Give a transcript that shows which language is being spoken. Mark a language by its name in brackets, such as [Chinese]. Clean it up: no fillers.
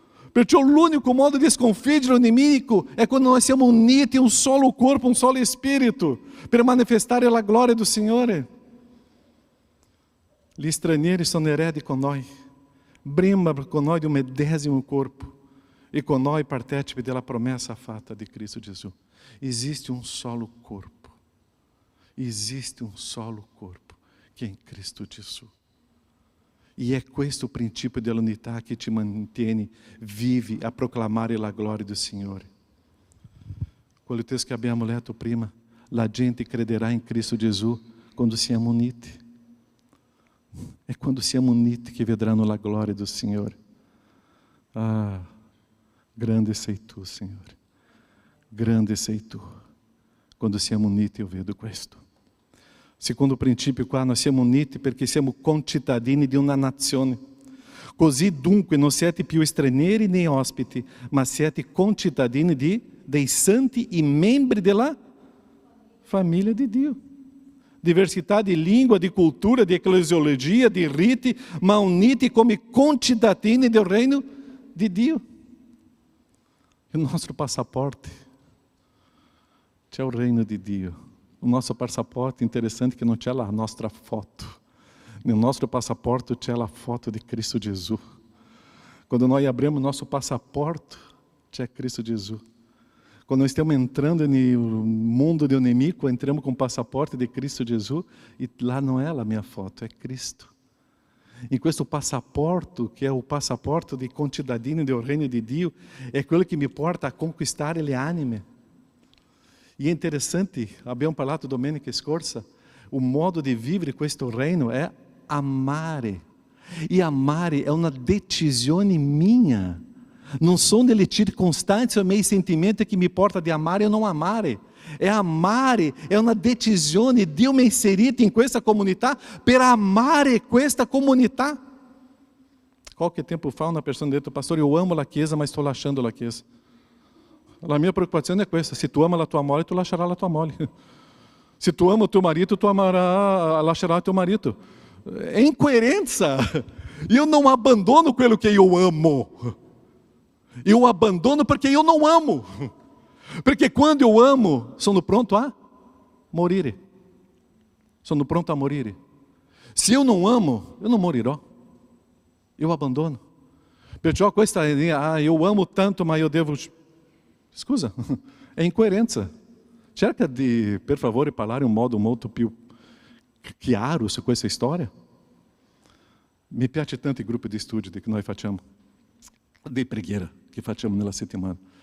[Italian] Perciò l'unico modo di sconfiggere il nemico è quando noi siamo uniti in un solo corpo, un solo spirito, per manifestare la gloria do Signore. Gli stranieri sono eredi con noi, membra con noi di un medesimo corpo, e con noi partecipe della promessa fatta di Cristo Gesù. [Portuguese] Existe um solo corpo, existe um solo corpo, que é em Cristo Gesù. [Italian] E é questo [Portuguese] o princípio [Italian] della unità che ti mantiene vive a proclamare la gloria do Signore. Quello texto che abbiamo letto prima, la gente crederà in Cristo Gesù quando siamo uniti. É quando siamo uniti che vedranno la gloria do Signore. Ah, grande sei tu, Signore. Grande sei tu. Quando siamo uniti, eu vedo questo. Secondo princípio qua, noi siamo uniti perché siamo concittadini di una nazione. Così dunque non siete più stranieri né ospiti, ma siete concittadini dei santi e membri della famiglia di Dio. Diversità di lingua, di cultura, di ecclesiologia, di riti, ma uniti come concittadini del reino di Dio. Il nostro passaporte c'è il reino di Dio. [Portuguese] O nosso passaporte, interessante que não tinha lá a nossa foto. No nosso passaporte tinha a foto de Cristo Jesus. Quando nós abrimos nosso passaporte, tinha Cristo Jesus. Quando nós estamos entrando no mundo do inimigo, entramos com o passaporte de Cristo Jesus e lá não é a minha foto, é Cristo. E questo passaporte, que é o passaporte de contadino do reino de Dio, é aquilo que me porta a conquistar [Italian] le anime. E é interessante, abbiamo parlato domenica scorsa, o modo di vivere questo reino è amare. E amare è una decisione minha. Non sono delle circostanze o miei sentimenti che mi porta di amare o non amare. È amare, è una decisione. Dio mi ha inserito in questa comunità per amare questa comunità. Qualche tempo fa una persona detto: pastor, [Portuguese] eu amo [Italian] la chiesa, ma sto lasciando la chiesa. La mia preoccupazione è questa: se tu ama la tua moglie, tu lascerai la tua moglie. [Portuguese] Se tu ama o teu marido, [Italian] tu lascerai [Portuguese] o teu marido. É incoerência. Eu não abandono aquilo que eu amo. Eu abandono porque eu não amo. Porque quando eu amo, [Italian] sono pronto a morire. Sono pronto a morire. [Portuguese] Se eu não amo, eu não morirò. Eu abandono. [Italian] Perciò questa idea, [Portuguese] eu amo tanto, mas eu devo... [Italian] Scusa, è incoerenza. Cerca di, per favore, parlare in un modo molto più chiaro su questa storia. Mi piace tanto il gruppo di studio che noi facciamo, di preghiera che facciamo nella settimana.